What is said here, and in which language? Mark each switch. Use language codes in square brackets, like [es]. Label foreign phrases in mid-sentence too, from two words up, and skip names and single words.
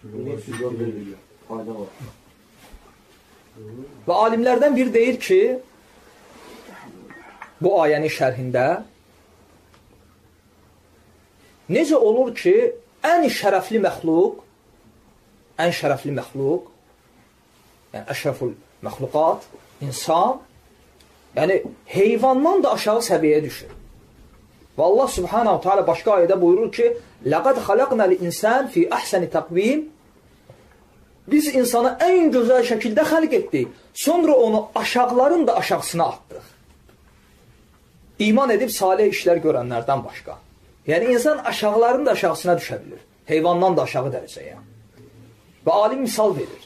[az] Və alimlərdən biri deyir ki, bu ayənin şərhində necə olur ki, ən şərəfli məxluq, yəni [ar] أشرف المخلوقات, [az] insan, yəni heyvandan da aşağı səviyyəyə düşür. Və Allah [ar] سبحانه وتعالى [az] başqa ayədə buyurur ki, [ar] لَقَدْ خَلَقْنَا الْإِنسَانِ فِي أَحْسَنِ تَقْوِيمٍ [az] Biz insana ən gözəl şəkildə xəlq etdik. Sonra onu aşağıların da aşağısına atdıq. İman edib salih işlər görənlərdən başqa. Yəni insan aşağıların da aşağısına düşə bilir. Heyvandan da aşağı dərəcəyə. Və alim misal verir.